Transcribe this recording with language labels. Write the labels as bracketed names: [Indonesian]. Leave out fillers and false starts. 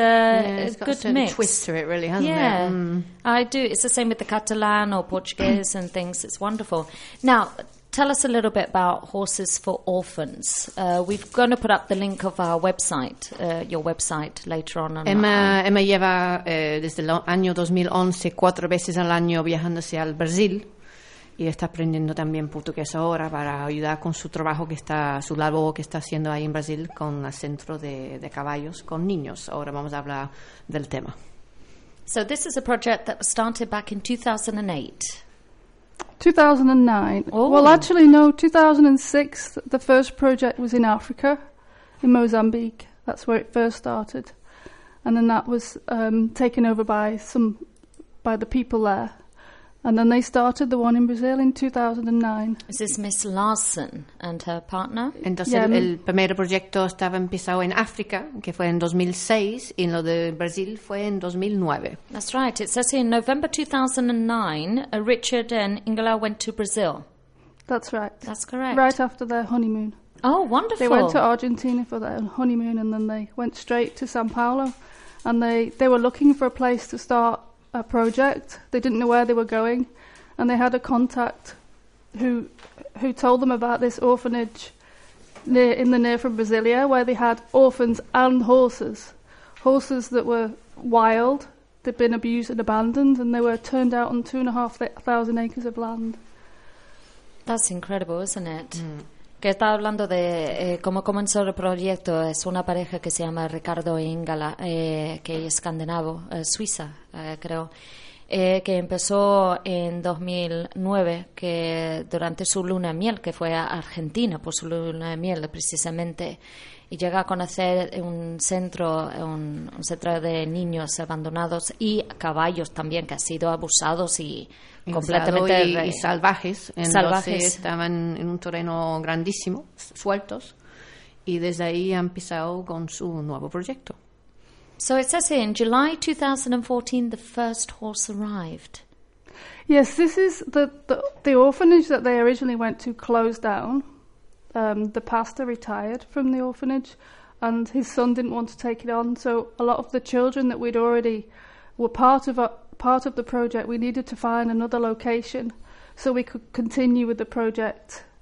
[English] yeah, it's a good a mix. It's got a twist to it, really, hasn't it? Yeah, I do. It's the same with the Catalan or Portuguese and things. It's wonderful. Now, tell us a little bit about Horses for Orphans. We're going to put up the link of our website, your website, later on. [Spanish] Emma lleva desde el año 2011 4 veces al año viajándose al Brasil y está aprendiendo también portugués ahora para ayudar con su trabajo, que está su labor que está haciendo ahí en Brasil con el centro de caballos con niños. Ahora vamos a hablar del tema. [English] So this is a project that was started back in 2008. 2009. Oh. Well, actually, no, 2006, the first project was in Africa, in Mozambique. That's where it first started. And then that was taken over by the people there. And then they started the one in Brazil in 2009. Is this Miss Larson and her partner? [Spanish] Entonces, [English] yeah. [Spanish] El primer proyecto estaba empezado en África, que fue en 2006, y lo de Brasil fue en 2009. [English] That's right. It says here, in November 2009, Richard and Ingela went to Brazil. That's right. That's correct. Right after their honeymoon. Oh, wonderful. They went to Argentina for their honeymoon, and then they went straight to São Paulo. And they were looking for a place to start a project. They didn't know where they were going, and they had a contact who told them about this orphanage near from Brasilia, where they had orphans and horses that were wild, they'd been abused and abandoned, and they were turned out on 2,500 acres of land. That's incredible, isn't it? [Spanish] Que está hablando de cómo comenzó el proyecto. Es una pareja que se llama Ricardo e Ingala, que es escandinavo, suiza, creo, que empezó en 2009, que durante su luna de miel, que fue a Argentina por su luna de miel precisamente, y llega a conocer un centro de niños abandonados y caballos también, que han sido abusados y completamente y salvajes. Entonces estaban en un terreno grandísimo, sueltos, y desde ahí han empezado con su nuevo proyecto. [English] So it says here, in July 2014, the first horse arrived. Yes, this is the orphanage that they originally went to closed down. The pastor retired from the orphanage and his son didn't want to take it on. So a lot of the children that we'd already were part of the project, we needed to find another location so we could continue with the project.